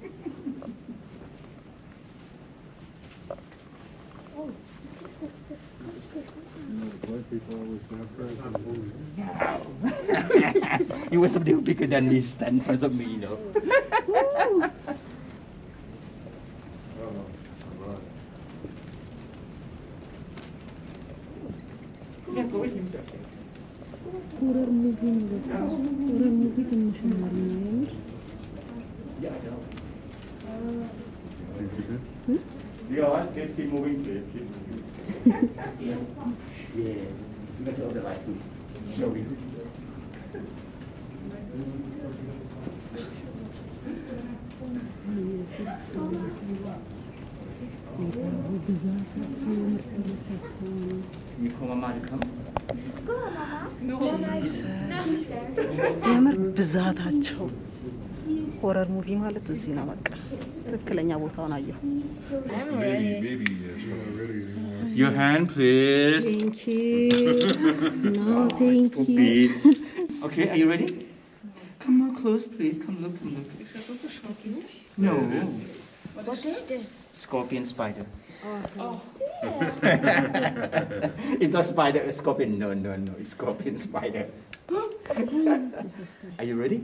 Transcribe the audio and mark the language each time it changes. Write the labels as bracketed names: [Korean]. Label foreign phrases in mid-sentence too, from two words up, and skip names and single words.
[English] White people always have friends in the movies. You were something bigger than this, stand in front of me, you know. Yeah, go with him, sir. horror movie [Amharic] ነው በጣም [English] horror movie [Amharic] ትንሽ ነው የሚያምር [English] Yeah, I know. Think you Yeah, just keep moving, please. Keep moving. Yeah, you got to open the light soon. Show me. [Amharic] ኢየሱስ ጌታው ብዛታቸው መሰረታቸው [English] You call Mama to come? [Amharic] የምር ብዛታቸው [English] horror movie [Amharic] ማለት እዚህ ነው። በቃ ትክክለኛ ቦታውን አየሁ። [English] maybe it's not ready anymore. Your hand, please. thank you no thank you Please. Okay, are you ready? Come more close, please. Come look, come look. No. What is this? Scorpion spider. It's not spider, it's scorpion. No, no, no. It's scorpion spider. Are you ready?